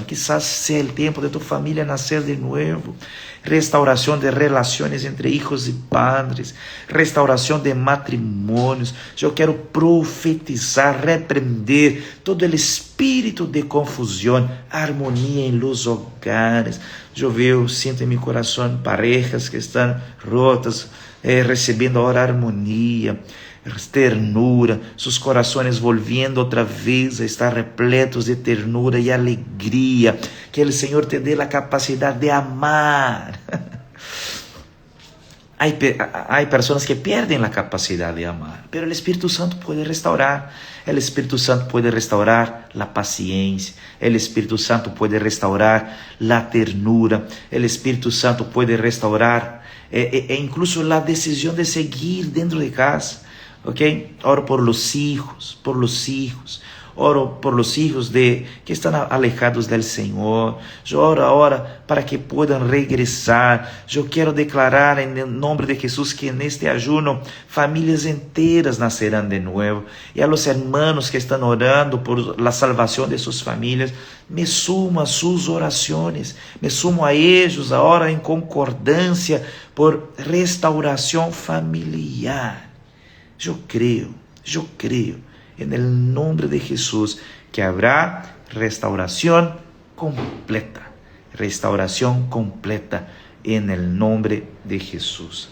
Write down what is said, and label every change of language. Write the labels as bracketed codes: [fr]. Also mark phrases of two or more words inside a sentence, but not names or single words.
[pt] Quizás seja o tempo de tu família nascer de novo. Restauração de relações entre hijos e padres. Restauração de matrimônios. Eu quero profetizar, repreender todo o espírito de confusão, harmonia em [es] los hogares. [pt] Eu vejo, sinto em meu coração parejas que estão rotas, recebendo agora harmonia, ternura, seus corações volviendo outra vez a estar repletos de ternura e alegria. Que o Senhor te dê a capacidade de amar. Há pessoas que perdem a capacidade de amar, mas o Espírito Santo pode restaurar. O Espírito Santo pode restaurar a paciência. O Espírito Santo pode restaurar a ternura. O Espírito Santo pode restaurar incluso a decisão de seguir dentro de casa. Ok? [es] Oro por los hijos, oro por los hijos que estão alejados del Senhor. [pt] Eu oro agora para que [es] puedan regresar. [pt] Eu quero declarar em nome de Jesus que neste ayuno famílias inteiras nascerão de novo. E [es] a los hermanos [pt] que estão orando por la salvação de suas famílias, [es] me sumo [pt] a suas orações, [es] me sumo [pt] a eles agora em concordância por restauração familiar. Eu creio, em nome de Jesus, que haverá restauração completa em nome de Jesus.